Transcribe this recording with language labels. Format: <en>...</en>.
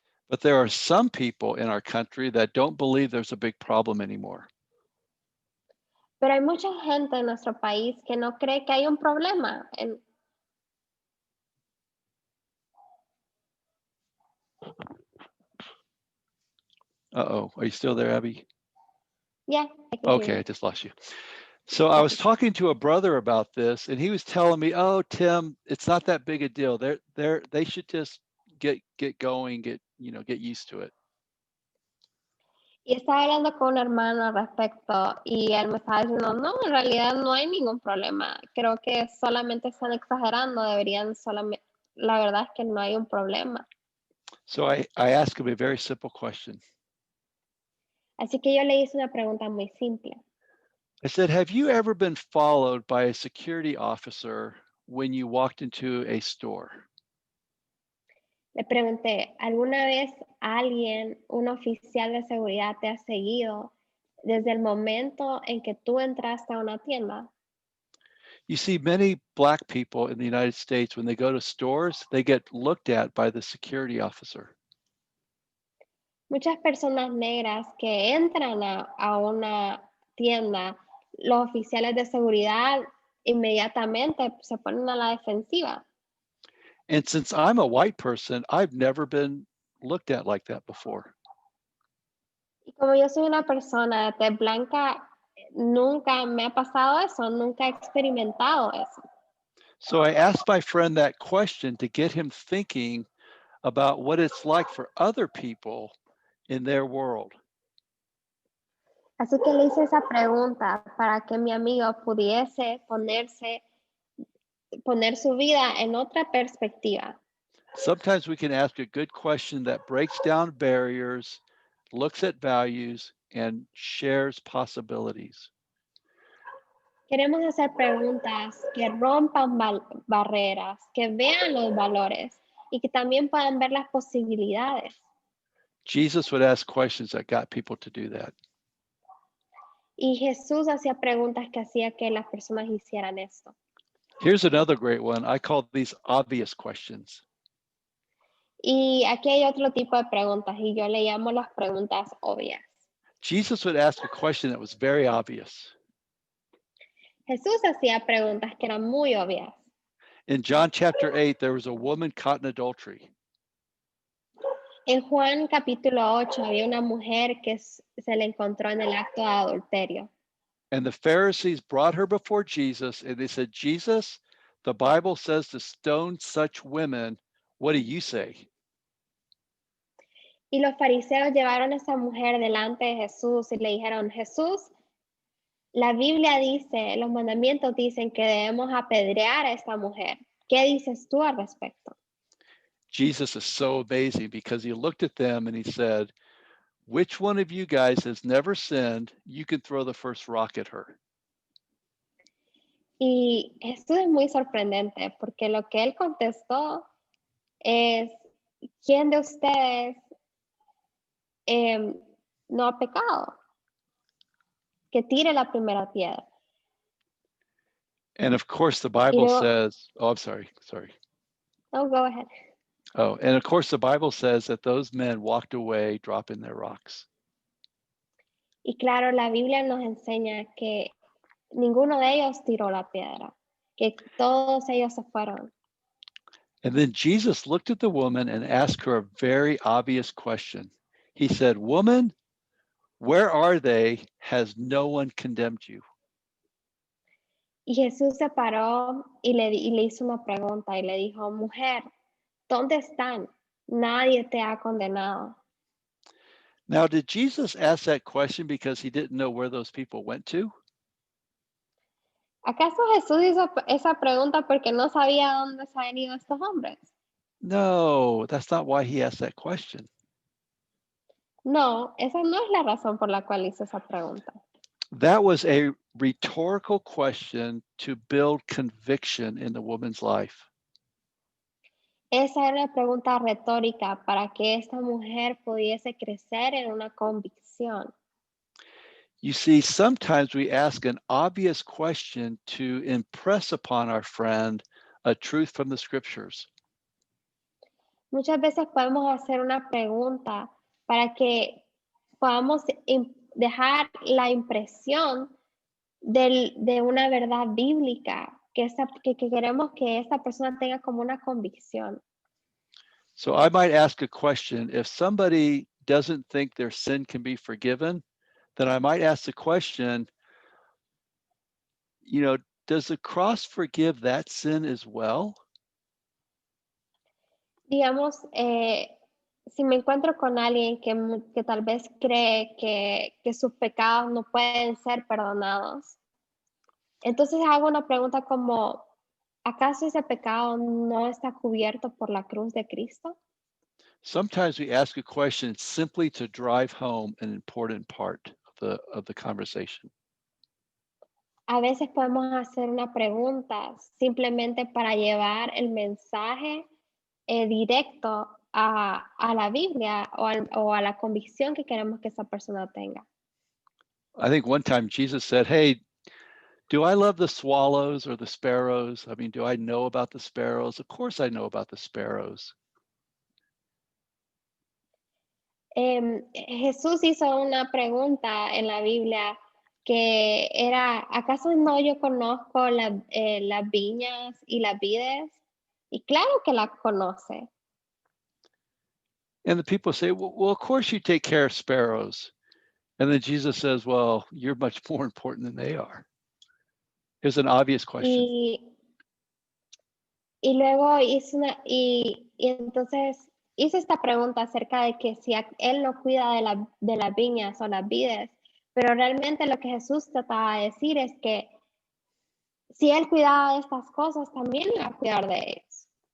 <en>But there are some people in our country that don't believe there's a big problem anymore.</en> <es>Pero hay mucha gente en nuestro país que no cree que hay un problema.</es> <en>Uh-oh, are you still there, Abby? Yeah, I can hear Okay, you. I just lost you. So I was talking to a brother about this, and he was telling me, "Oh, Tim, it's not that big a deal. They should just get going, get used to it."</en> <es>Y estaba hablando con un hermano al respecto y él me estaba diciendo, no, en realidad no hay ningún problema. Creo que solamente están exagerando, deberían solamente, la verdad es que no hay un problema.</es> <en>So I asked him a very simple question.</en> <es>Así que yo le hice una pregunta muy simple.</es> <en>I said, have you ever been followed by a security officer when you walked into a store?</en> <es>Le pregunté, ¿alguna vez alguien, un oficial de seguridad te ha seguido desde el momento en que tú entraste a una tienda?</es> <en>You see, many Black people in the United States, when they go to stores, they get looked at by the security officer.</en> <es>Muchas personas negras que entran a una tienda, los oficiales de seguridad inmediatamente se ponen a la defensiva.</es> <en>And since I'm a white person, I've never been looked at like that before.</en> <es>Y como yo soy una persona de tez blanca, nunca me ha pasado eso, nunca he experimentado eso.</es> <en>So I asked my friend that question to get him thinking about what it's like for other people in their world.</en> <es>Así que le hice esa pregunta para que mi amigo pudiese poner su vida en otra perspectiva.</es> <en>Sometimes we can ask a good question that breaks down barriers, looks at values, and shares possibilities.</en> <es>Queremos hacer preguntas que rompan barreras, que vean los valores y que también puedan ver las posibilidades.</es> <en>Jesus would ask questions that got people to do that.</en> <es>Y Jesús hacía preguntas que hacía que las personas hicieran esto.</es> <en>Here's another great one. I call these obvious questions.</en> <es>Y aquí hay otro tipo de preguntas y yo le llamo las preguntas obvias.</es> <en>Jesus would ask a question that was very obvious.</en> <es>Jesús hacía preguntas que eran muy obvias.</es> <en>In John chapter 8, there was a woman caught in adultery.</en> <es>En Juan capítulo 8 había una mujer que se le encontró en el acto de adulterio.</es> <en>And the Pharisees brought her before Jesus and they said, Jesus, the Bible says to stone such women. What do you say?</en> <es>Y los fariseos llevaron a esa mujer delante de Jesús y le dijeron, Jesús, la Biblia dice, los mandamientos dicen que debemos apedrear a esta mujer. ¿Qué dices tú al respecto?</es> <en>Jesus is so amazing because he looked at them and he said, which one of you guys has never sinned? You can throw the first rock at her.</en> <es>Y esto es muy sorprendente porque lo que él contestó es, ¿quién de ustedes no ha pecado? Que tire la primera piedra.</es> <en>And of course, the Bible says, oh, I'm sorry. No, go ahead. Oh, and of course, the Bible says that those men walked away, dropping their rocks.</en> <es>Y claro, la Biblia nos enseña que ninguno de ellos tiró la piedra, que todos ellos se fueron.</es> <en>And then Jesus looked at the woman and asked her a very obvious question. He said, woman, where are they? Has no one condemned you?</en> <es>Y Jesús se paró y le hizo una pregunta y le dijo, mujer, ¿dónde están? Nadie te ha condenado.</es> <en>Now, did Jesus ask that question because he didn't know where those people went to?</en> <es>¿Acaso Jesús hizo esa pregunta porque no sabía dónde se habían ido estos hombres?</es> <en>No, that's not why he asked that question.</en> <es>No, esa no es la razón por la cual hizo esa pregunta.</es> <en>That was a rhetorical question to build conviction in the woman's life.</en> <es>Esa era una pregunta retórica para que esta mujer pudiese crecer en una convicción.</es> <en>You see, sometimes we ask an obvious question to impress upon our friend a truth from the scriptures.</en> <es>Muchas veces podemos hacer una pregunta para que podamos dejar la impresión de una verdad bíblica que queremos que esta persona tenga como una convicción.</es> <en>So I might ask a question. If somebody doesn't think their sin can be forgiven, then I might ask the question, does the cross forgive that sin as well?</en> <es>Digamos, si me encuentro con alguien que tal vez cree que sus pecados no pueden ser perdonados, entonces hago una pregunta como, ¿acaso ese pecado no está cubierto por la cruz de Cristo?</es> <en>Sometimes we ask a question simply to drive home an important part of the conversation.</en> <es>A veces podemos hacer una pregunta simplemente para llevar el mensaje directo a la Biblia o a la convicción que queremos que esa persona tenga.</es> <en>I think one time Jesus said, "Hey, do I love the swallows or the sparrows? I mean, do I know about the sparrows? Of course I know about the sparrows."</en> <es>Jesús hizo una pregunta en la Biblia que era, ¿acaso no yo conozco las viñas y las vides? Y claro que las conoce.</es> <en>And the people say, well, of course you take care of sparrows. And then Jesus says, well, you're much more important than they are. It's an obvious question.</en> <es>Y luego y entonces hizo esta pregunta acerca de que si él no cuida de las viñas o las vides, pero realmente lo que Jesús trataba de decir es que si él cuidaba de estas cosas, también iba a cuidar de ellos.</es>